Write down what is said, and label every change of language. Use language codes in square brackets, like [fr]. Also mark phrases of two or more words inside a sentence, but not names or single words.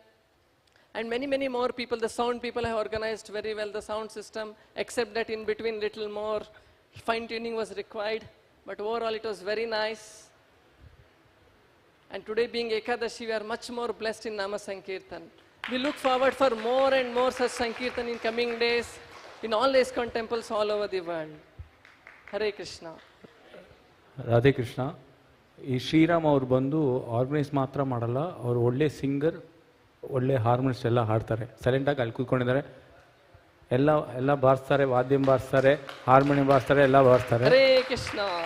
[en] And many, many more people, the sound people have organized very well the sound system, except that in between little more fine-tuning was required. But overall it was very nice. And today being Ekadashi, we are much more blessed in [sa] Nama Sankirtan. [en] We look forward for more and more such Sankirtan in coming days in all the ISKCON temples all over the world. Hare Krishna. [kn] ರಾಧೆ ಕೃಷ್ಣ. ಈ ಶ್ರೀರಾಮ್ ಅವ್ರು ಬಂದು ಆರ್ಗನೈಸ್ ಮಾತ್ರ ಮಾಡಲ್ಲ, ಅವರು ಒಳ್ಳೆ ಸಿಂಗರ್, ಒಳ್ಳೆ ಹಾರ್ಮೋನಿಸ್ಟ್ ಎಲ್ಲ ಹಾಡ್ತಾರೆ. ಸೈಲೆಂಟಾಗಿ ಅಲ್ಲಿ ಕೂತ್ಕೊಂಡಿದ್ದಾರೆ, ಎಲ್ಲ ಬಾರಿಸ್ತಾರೆ, ವಾದ್ಯ ಬಾರಿಸ್ತಾರೆ, ಹಾರ್ಮೋನಿಯಂ ಬಾರಿಸ್ತಾರೆ, ಎಲ್ಲ ಬಾರಿಸ್ತಾರೆ. [en] Hare Krishna.